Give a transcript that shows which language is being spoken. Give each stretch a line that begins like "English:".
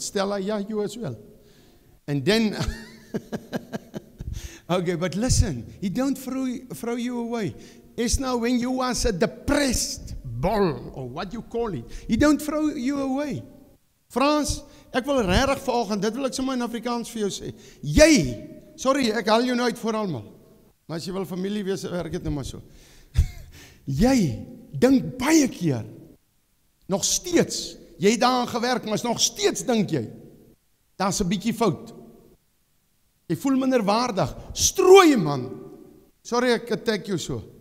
English: Stella, yeah, you as well. And then, okay, but listen, He don't throw you away. It's now when you was a depressed ball, or what you call it, He don't throw you away.
Afrikaans: Frans, ek wil regtig vanoggend, dit wil ek sommer in Afrikaans vir jou sê. Jy, sorry, ek haal jou nou uit voor almal. Maar as jy wil familie wees, werk dit nou maar so. Jy dink baie keer, nog steeds, jy het daaraan gewerk, maar nog steeds dink jy, daar's 'n bietjie fout. Jy voel minderwaardig. Strooi man. Sorry ek attack jou so.